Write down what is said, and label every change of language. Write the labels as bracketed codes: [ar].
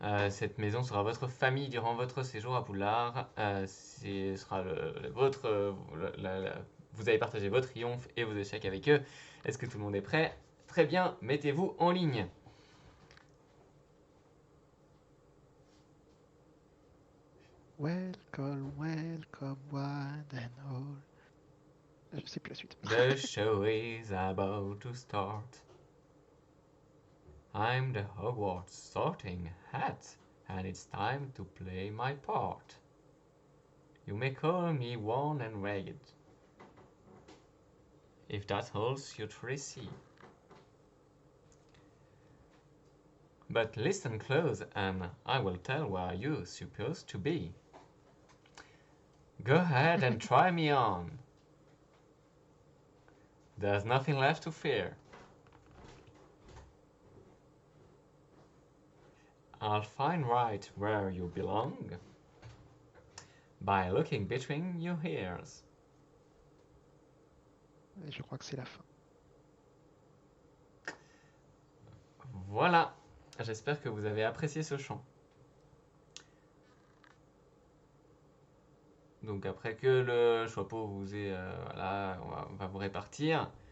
[fr] Cette maison sera votre famille durant votre séjour à Poudlard. Ce sera votre, vous allez partager vos triomphes et vos échecs avec eux. Est-ce que tout le monde est prêt? Très bien, mettez-vous en ligne. [en] Welcome, welcome, one and all. [fr] Je sais plus la suite. [en] The show is about to start. I'm the Hogwarts sorting hat, and it's time to play my part. You may call me worn and ragged, if that holds your tricey. But listen close, and I will tell where you're supposed to be. Go ahead and try me on. There's nothing left to fear. I'll find right where you belong by looking between your ears. [fr] Et je crois que c'est la fin. Voilà, j'espère que vous avez apprécié ce chant. Donc après que le chapeau vous ait... voilà, on va vous répartir.